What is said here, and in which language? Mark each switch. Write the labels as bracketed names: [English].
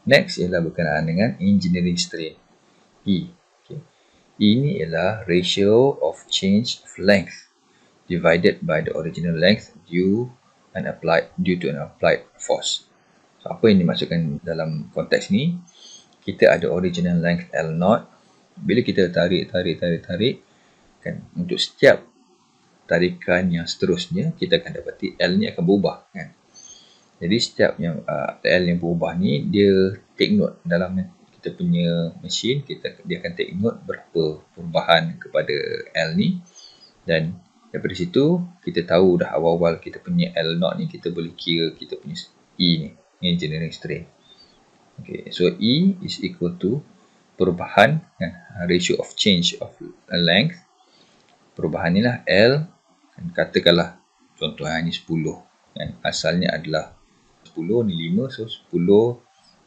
[Malay] Next ialah berkenaan dengan engineering strain, E. Okay. E ni ialah [English] ratio of change of length divided by the original length due to an applied force. [Malay] So, apa yang dimaksudkan dalam konteks ni, kita ada original length L0. Bila kita tarik kan, untuk setiap tarikan yang seterusnya, kita akan dapati L ni akan berubah kan. Jadi setiap yang L yang berubah ni, dia take note dalam kita punya mesin, dia akan take note berapa perubahan kepada L ni, dan daripada situ kita tahu dah awal-awal kita punya L0 ni, kita boleh kira kita punya E ni, engineering strain. [English] Okay, so E is equal to [Malay] perubahan kan, [English] ratio of change of length. [Malay] Perubahan ni lah L, katakanlah contoh ni 10 kan, asalnya adalah 10 ni 5, so 10